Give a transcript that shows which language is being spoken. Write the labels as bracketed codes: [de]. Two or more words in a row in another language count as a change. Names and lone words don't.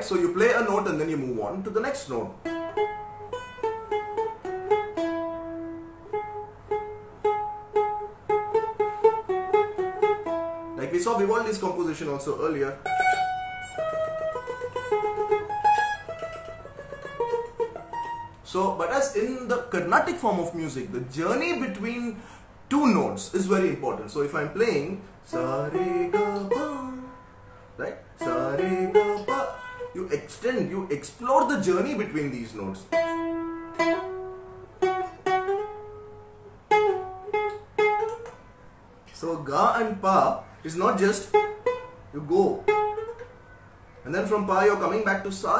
[en] So you play a note and then you move on to the next note. Like we saw Vivaldi's composition also earlier. So, but as in the Carnatic form of music, the journey between two notes is very important. So if I'm playing sa re ga pa, right? Sa re ga pa, you extend, you explore the journey between these notes. So ga and pa is not just you go, and then from pa you're coming back to sa.